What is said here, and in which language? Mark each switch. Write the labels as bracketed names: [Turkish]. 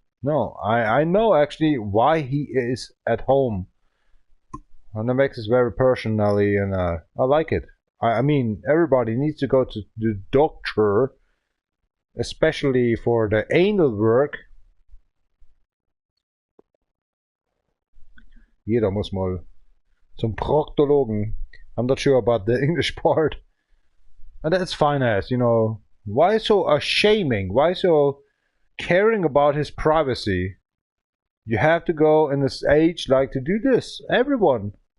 [English] No, I know actually why he is at home. And that makes it very personally, and I like it. I mean, everybody needs to go to the doctor, especially for the anal work. [German] Jeder muss mal zum Proktologen. [English] I'm not sure about the English part. And that's fine as, you know. Why so shaming? Why so caring about his privacy? You have to go in this age like to do this. Everyone.